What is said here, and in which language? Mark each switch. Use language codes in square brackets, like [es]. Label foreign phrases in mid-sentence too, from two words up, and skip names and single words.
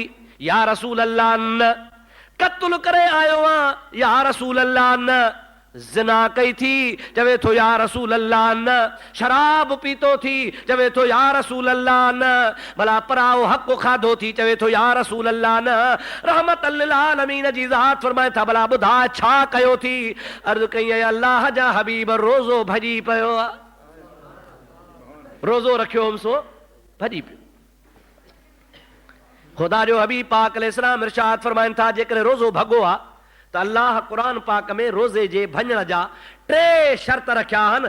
[ar] يا رسول الله [sd] न, क़त्ल करे आयो आं? [ar] يا رسول الله [sd] न, ज़िना कई थी? चवे थो [ar] يا رسول الله [sd] न, शराब पीतो थी? चवे थो [ar] يا رسول الله [sd] न, भला पराओ हक़ खाधो थी? चवे थो [ar] يا رسول الله [sd] न। [ar] رحمة للعالمين [sd] जी ज़ात फरमाए था, भला ॿुधा छा कयो थी? अर्ज़ कई, अल्लाह जा हबीब, रोज़ो भॼी पियो आहे, रोज़ो रखियो हुअमि सो भॼी पियो। ख़ुदा जो हबीब पाक अलैहिस्सलाम इरशाद फरमाइनि था, जेकॾहिं रोज़ो भॻो आहे त अल्लाह क़ुरान पाक में रोज़े जे भॼण जा 3 शर्त रखिया आहिनि।